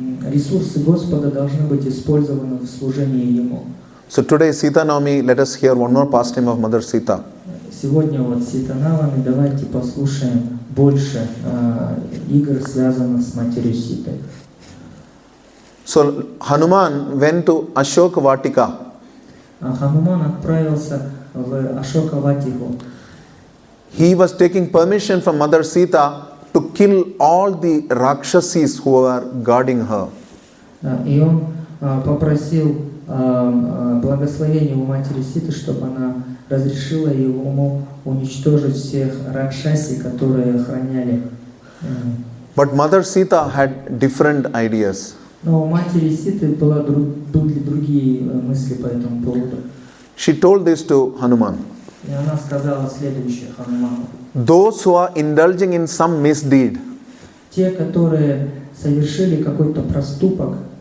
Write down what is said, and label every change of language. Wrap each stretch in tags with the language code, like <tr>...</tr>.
<ru>Ресурсы Господа должны быть использованы в служении Ему.</ru> <en>So today, Sita Navami, let us hear one more pastime of Mother Sita.</en> <ru>Сегодня вот Сита Навами, давайте послушаем больше игр, связанных с матерью Ситой.</ru> <en>So Hanuman went to Ashoka Vatika.</en> <ru>Хануман отправился в Ашока-Ватику.</ru> <en>He was taking permission from Mother Sita to kill all the Rakshasis who were guarding her.</en> <ru>И он попросил благословения у матери Ситы, чтобы она разрешила ему уничтожить всех ракшаси, которые охраняли.</ru> <en>But Mother Sita had different ideas.</en> <ru>Но у матери Ситы были другие мысли по этому поводу.</ru> <en>She told this to Hanuman.</en> <ru>И она сказала следующее Хануману.</ru> <en>Those who are indulging in some misdeed,</en> <ru>Те, которые совершили какой-то проступок,</ru>